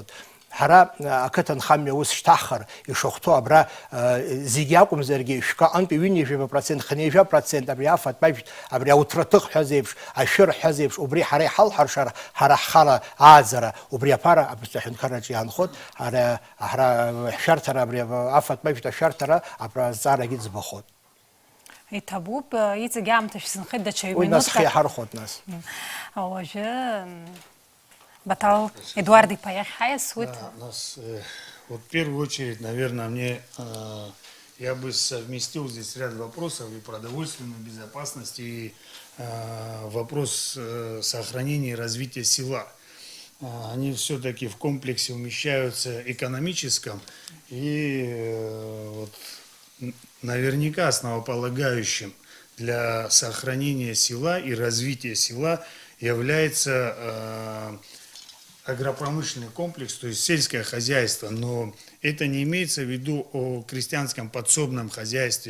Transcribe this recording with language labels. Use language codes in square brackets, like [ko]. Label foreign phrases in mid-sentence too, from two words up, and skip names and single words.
[ab] Ҳара ақыҭанхамҩа ус шьҭаҳхыр ишахәҭоу абра зегьы акәымзаргьы шәҟаҟантәи ҩынҩажәаба процент, хынҩажәа процент, абри афатә ажәтә, абри ауҭраҭых ҳәа зеиԥш, ашәыр ҳәа зеиԥш, убри ҳара иҳалҳаршар, ҳара ҳхала ааӡара, убри аԥара аԥсны аҳәынҭқарраҿы иаанхоит, ҳара ҳшәарҭара, абри афатә ажәтә ашәарҭара азҵаарагьы ӡбахоит. Иҭабуп, иҵегь аамҭа шәзынхеит даҽа Уи нас ҩ-минуҭқәак. иҳархоит нас. Уажәы Батал Эдуард Ипа иахьҳаиасуеит. [ru] Вот в первую очередь, наверное, я бы совместил здесь ряд вопросов и продовольственную безопасность, и вопрос сохранения и развития села. Они все-таки в комплексе умещаются экономическом и вот, наверняка основополагающим для сохранения села и развития села является агропромышленный комплекс, то есть сельское хозяйство, но это не имеется в виду о крестьянском подсобном хозяйстве.